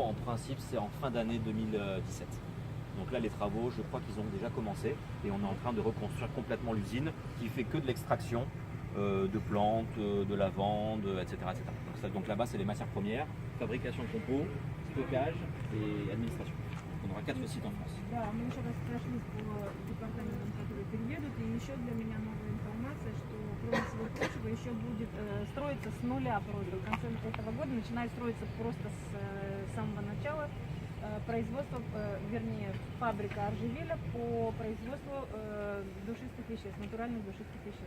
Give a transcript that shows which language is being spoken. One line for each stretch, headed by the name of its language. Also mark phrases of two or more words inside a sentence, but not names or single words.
French: En principe, c'est en fin d'année 2017. Donc là, les travaux, je crois qu'ils ont déjà commencé et on est en train de reconstruire complètement l'usine qui fait que de l'extraction de plantes, de lavande, etc. Donc là-bas, c'est les matières premières, fabrication de compos, stockage et administration. On aura 4 sites en France.
Russian: Да, мы еще раз прошлись по департаментам, которые переедут, и еще для меня новая информация, что кроме всего прочего еще будет строиться с нуля просто. В конце этого года начинает строиться просто с самого начала производство, вернее, фабрика Аржевиля по производству душистых веществ, натуральных душистых веществ.